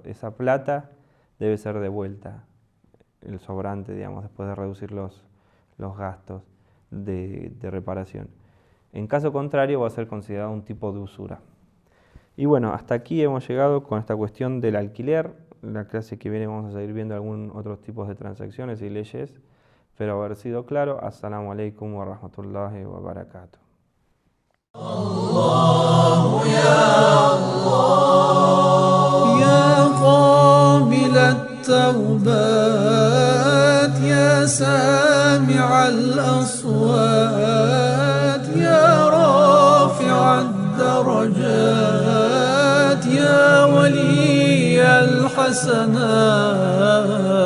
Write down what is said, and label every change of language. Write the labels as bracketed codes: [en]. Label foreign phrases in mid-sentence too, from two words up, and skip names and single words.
[es] Esa plata debe ser devuelta, el sobrante, digamos, después de reducir los gastos de reparación. En caso contrario, va a ser considerado un tipo de usura. Y bueno, hasta aquí hemos llegado con esta cuestión del alquiler. En la clase que viene vamos a seguir viendo algunos otros tipos de transacciones y leyes. Espero haber sido claro. [ar] Assalamu alaikum wa rahmatullahi wa barakatuh. الله يا الله يا قابل التوبات يا سامع الأصوات يا رافع الدرجات يا ولي الحسنات